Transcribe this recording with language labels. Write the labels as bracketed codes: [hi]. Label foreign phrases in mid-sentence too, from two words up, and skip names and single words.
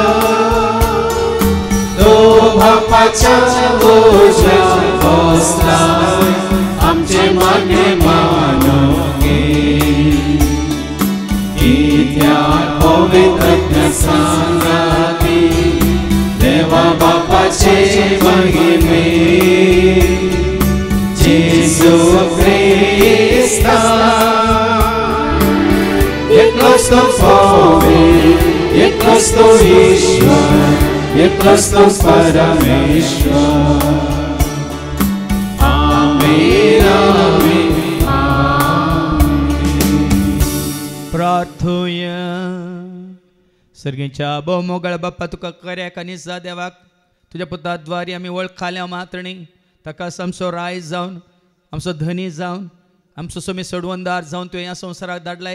[kok] Bapacha Boja Bostai Amche Mane Manoge Itya Povitratna Sangati Deva Bapache Mahime Jesu Krista Eklas to Pove Eklas to Ishwar Eklas to Parameshwar. Amen, Amen, Amen. प्रार्थूया. सर्गेच्या भोवमोगळ बाप्पा तुका कर्याक आनी जा देवाक तुज्या पुताद्वारी आमी वळखाल्या मात्रणी ताका आमचो राय जावन आमचो धनी जावन आमचो सोमी सोडवंदार जावन तुवें ह्या संवसाराक धाडलाय.